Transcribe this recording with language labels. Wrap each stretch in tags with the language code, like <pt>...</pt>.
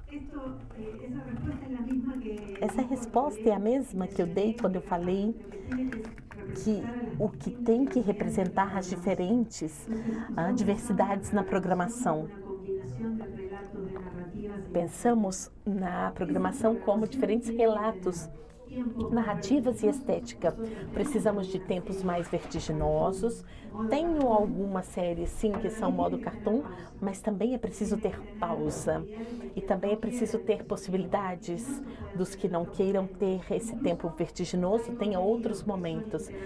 <es>esto, esa respuesta es la misma que</es> <pt>Essa resposta é a mesma que eu dei quando eu falei que o que tem que representar as diferentes diversidades na programação.</pt> <es>una combinación de relatos, de narrativas,</es> <pt>Pensamos na programação como diferentes relatos, narrativas e estética. Precisamos de tempos mais vertiginosos. Tenho algumas séries, sim, que são modo cartoon, mas também é preciso ter pausa. E também é preciso ter possibilidades dos que não queiram ter esse tempo vertiginoso, tenha outros momentos.</pt>